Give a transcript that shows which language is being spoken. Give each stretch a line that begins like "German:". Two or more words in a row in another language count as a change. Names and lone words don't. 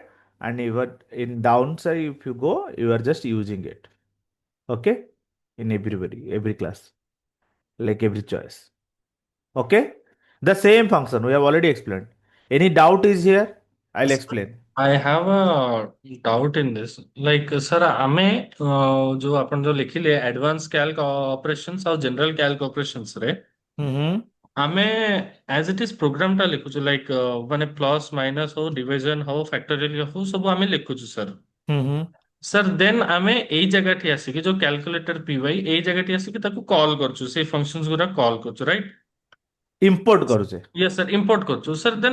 English: And even in downside, if you go, you are just using it. Okay, in every class, like every choice. Okay, the same function we have already explained. Any doubt is here? I'll Yes, sir. explain. I have a doubt in this. Like, sir,
Odia: ଆମେ ଯୋ ଆପଣ ଯୋ ଲିଖିଲେ
English: advanced calc operations
Odia: ଆଉ
English: general calc operations
Odia: ରେ Mm-hmm. ଆମେ
English: as it is
Odia: program ଟା ଲେଖୁଛୁ like ମାନେ
English: plus minus
Odia: ହଉ division ହଉ factorial ହଉ ସବୁ ଆମେ ଲେଖୁଛୁ sir. Mm-hmm.
English: sir then
Odia: ଆମେ ଏଇ ଜାଗାଠି ଆସିକି ଯୋଉ
English: calculator py
Odia: ଏଇ ଜାଗାଠି ଆସିକି ତାକୁ କଲ୍ କରୁଛୁ ସେଇ ଫଙ୍କସନ୍ସ ଗୁରା କଲ୍ କରୁଛୁ ରାଇଟ୍। Import କରୁଛେ।
English: yes sir import କରୁଛୁ sir then